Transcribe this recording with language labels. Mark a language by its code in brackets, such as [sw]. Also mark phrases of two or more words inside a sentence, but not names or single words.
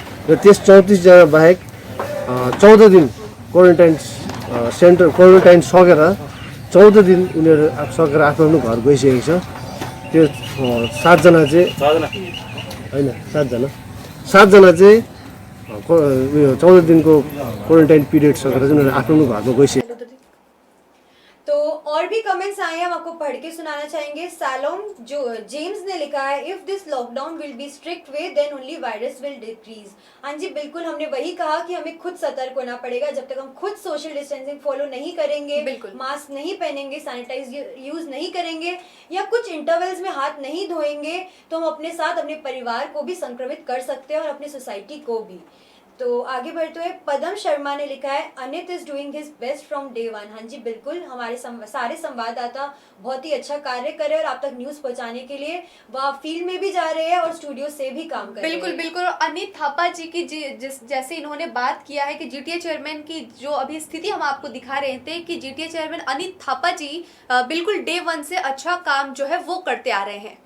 [ne] र त्यस 34 जना बाहेक 14 दिन क्वारेन्टाइन सकेर 14 दिन उनीहरू सकेर आफ्नो घर गइसकेको छ। त्यो 7 जना चाहिँ होइन, 7 जना चाहिँ 14 दिनको [en] quarantine period [ne] सकेर चाहिँ उनीहरू आफ्नो घरमा गइसकेको। [hi] तो और भी कमेंट्स आए हैं, हम आपको पढ़ के सुनाना चाहेंगे। सालोम जो जेम्स ने लिखा है, [en] If this lockdown will be strict way then only virus will decrease. [hi] हाँ जी, बिल्कुल हमने वही कहा कि हमें खुद सतर्क होना पड़ेगा। जब तक हम खुद [en] social distancing follow [hi] नहीं करेंगे, मास्क नहीं पहनेंगे, [en] sanitize use [hi] नहीं करेंगे या कुछ इंटरवल्स में हाथ नहीं धोएंगे, तो हम अपने साथ अपने परिवार को भी संक्रमित कर सकते हैं और अपनी सोसाइटी को भी। तो आगे बढ़ते हुए पदम शर्मा ने लिखा है अनित [en] is doing his best from day one. [hi] हाँ जी बिल्कुल, हमारे सारे संवाददाता बहुत ही अच्छा कार्य कर रहे हैं और आप तक न्यूज़ पहुंचाने के लिए वह फील्ड में भी जा रहे हैं और स्टूडियो से भी काम कर रहे हैं। बिल्कुल बिल्कुल। और अनित थापा जी की जैसे इन्होंने बात किया है कि [en] GTA chairman [hi] की जो अभी स्थिति हम आपको दिखा रहे थे कि [en] GTA chairman [hi] अनित थापा जी बिल्कुल [en] day one [hi] से अच्छा काम जो है वो करते आ रहे हैं।